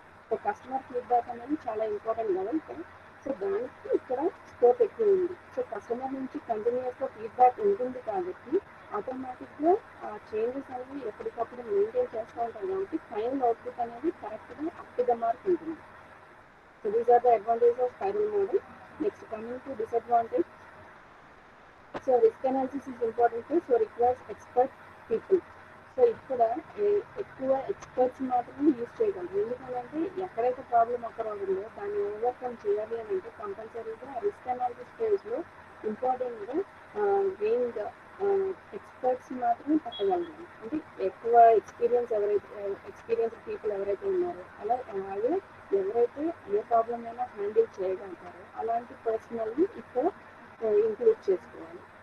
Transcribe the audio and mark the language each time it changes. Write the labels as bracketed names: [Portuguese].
[Telugu] So customer feedback అనేది చాలా important కదా ఇక్కడ. సో దానికి ఇక్కడ స్కోప్ ఎక్కువ ఉంది. సో కస్టమర్ నుంచి కంటిన్యూస్గా ఫీడ్బ్యాక్ ఉంటుంది కాబట్టి ఆటోమేటిక్గా ఆ చేంజెస్ అనేవి ఎప్పటికప్పుడు మెయింటైన్ చేస్తూ ఉంటారు కాబట్టి ఫైనల్ అవుట్పుట్ అనేది కరెక్ట్గా అప్ టు ద మార్క్ ఉంటుంది. [English] So these are the advantages of spiral model. Next, coming to disadvantage. So risk analysis is important too. So requires expert people. [Telugu] So ఇక్కడ ఎక్కువ ఎక్స్పర్ట్స్ మాత్రమే use చేయగలరు. ఎందుకంటే ఎక్కడైతే problem అక్కడ ఉందో దాన్ని ఓవర్కమ్ చేయాలి అని అంటే కంపల్సరీగా రిస్క్ అనాలిసిస్ స్టేజ్లో ఇంపార్టెంట్గా మెయిన్ ఎక్స్పర్ట్స్ మాత్రమే పట్టగలరు. అంటే ఎక్కువ ఎక్స్పీరియన్స్ పీపుల్ ఎవరైతే ఉన్నారో అలాగే ఎవరైతే ఏ ప్రాబ్లం అయినా హ్యాండిల్ చేయగలుగుతారో అలాంటి పర్సనల్ని ఇక్కడ ఇంక్లూడ్ చేసుకోవాలి.